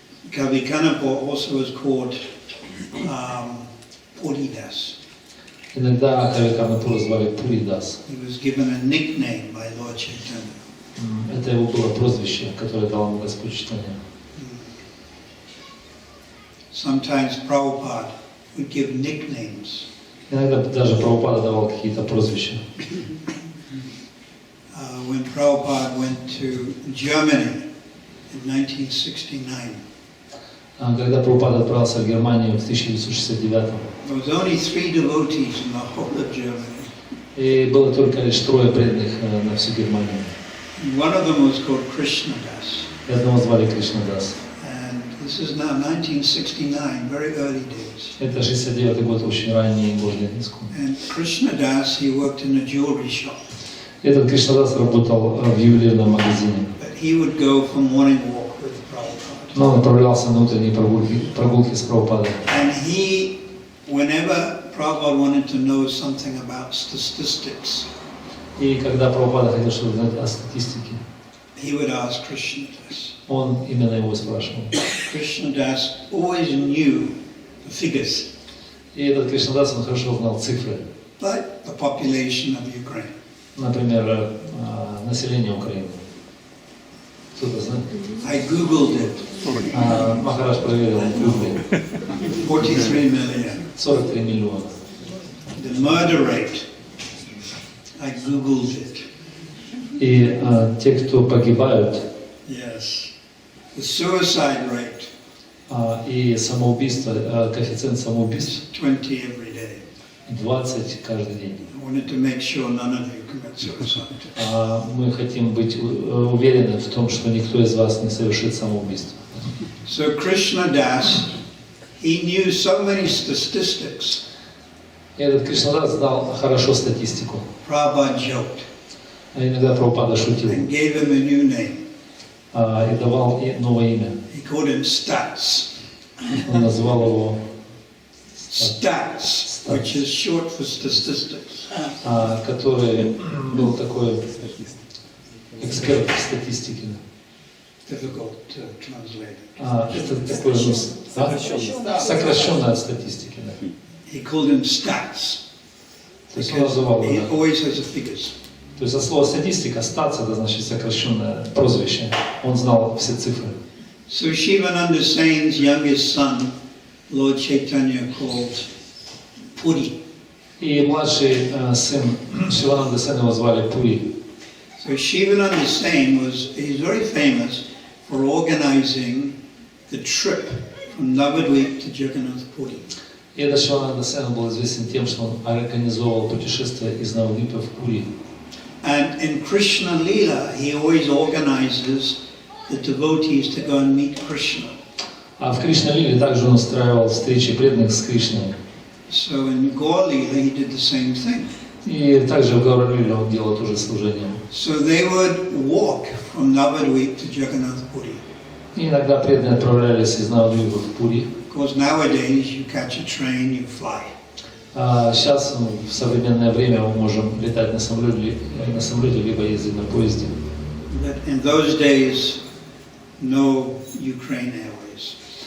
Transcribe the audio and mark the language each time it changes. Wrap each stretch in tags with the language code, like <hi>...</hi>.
<en>Kavi Kanapur also was called Puri Das.</en> <ru>Иногда Кави Канапура звали Пури дас.</ru> <en>He was given a nickname by Lord Chaitanya.</en> <ru>Это его было прозвище, которое дал ему Господь читания.</ru> <en>Sometimes Prabhupada would give nicknames.</en> <ru>Иногда даже Прабхупада давал какие-то прозвища.</ru> <en>When Prabhupada went to Germany in 1969,</en> <ru>когда Прабхупада отправился в Германию в 1969,</ru> <en>there was only 3 devotees in the whole of Germany.</en> <ru>и было только лишь 3 преданных на всю Германию.</ru> <en>And one of them was called Krishna Das.</en> <ru>И одного звали Кришна дас.</ru> <en>And this is now 1969, very early days.</en> <ru>Это 69 год, очень ранний год для иску.</ru> <en>And Krishna Das, he worked in a jewelry shop.</en> <ru>Этот Кришна дас работал в ювелирном магазине.</ru> <en>But he would go for morning walk with Prabhupada.</en> <ru>Но он отправлялся на утренние прогулки с Прабхупадой.</ru> <en>And he, whenever Prabhupada wanted to know something about statistics,</en> <ru>И когда Прабхупада хотел что-то знать о статистике,</ru> <en>he would ask Krishna Das.</en> <ru>он именно его спрашивал.</ru> <en>Krishna Das always knew the figures,</en> <ru>И этот Кришна дас, он хорошо знал цифры.</ru> <en>like the population of Ukraine.</en> <ru>Например, население Украины. Кто-то знает?</ru> <en>I googled it.</en> <ru>Махарадж проверил в Гугле.</ru> <en>43 million.</en> <ru>43 миллиона.</ru> <en>The murder rate, I googled it.</en> <ru>И те, кто погибают,</ru> <en>Yes. The suicide rate,</en> <ru>и самоубийство, коэффициент самоубийств</ru> <en>20 every day.</en> <ru>20 каждый день.</ru> <en>I wanted to make sure none of you commit suicide.</en> <ru>Мы хотим быть уверены в том, что никто из вас не совершит самоубийство.</ru> <en>So Krishna Das, he knew so many statistics.</en> <ru>И этот Кришна дас знал хорошо статистику.</ru> <en>Prabhupada joked</en> <ru>А иногда Прабхупада шутил</ru> <en>and gave him a new name.</en> <ru>И давал новое имя.</ru> <en>He called him Stats.</en> <ru>Он назвал его</ru> <en>Stats, which is short for statistics.</en> <ru>который был такой эксперт в статистике.</ru> <en>Difficult to translate.</en> <ru>Это такой сокращенная от статистики. Да.</ru> <en>He called him Stats.</en> <ru>То есть он называл</ru> <en>He</en> <ru>его.</ru> <en>always has the figures.</en> <ru>То есть от слова статистика, статс, это значит сокращенное прозвище. Он знал все цифры.</ru> <en>So Shivananda Sen's youngest son, Lord Chaitanya, called Puri.</en> <ru>И младший сын Шивананда Сена его звали Пури.</ru> <en>So Shivananda Sen he's very famous for organizing the trip from Navadvip to Jagannath Puri.</en> <ru>И этот Шивананда Сен был известен тем, что он организовал путешествие из Навадвипа в Пури.</ru> <en>And in Krishna Lila, he always organizes the devotees to go and meet Krishna.</en> <ru>А в Кришна-лиле также он устраивал встречи преданных с Кришной.</ru> <en>So in Gaur Lila, he did the same thing.</en> <ru>И также в Гаура-лиле он делал тоже служение.</ru> <en>So they would walk from Navadvip to Jagannath Puri.</en> <ru>И иногда преданные отправлялись из Навадвипа в Пури.</ru> <en>Because nowadays you catch a train, you fly.</en> <ru>Сейчас в современное время мы можем летать на самолете либо ездить на поезде.</ru> <en>But in those days, no Ukraine Airways.</en>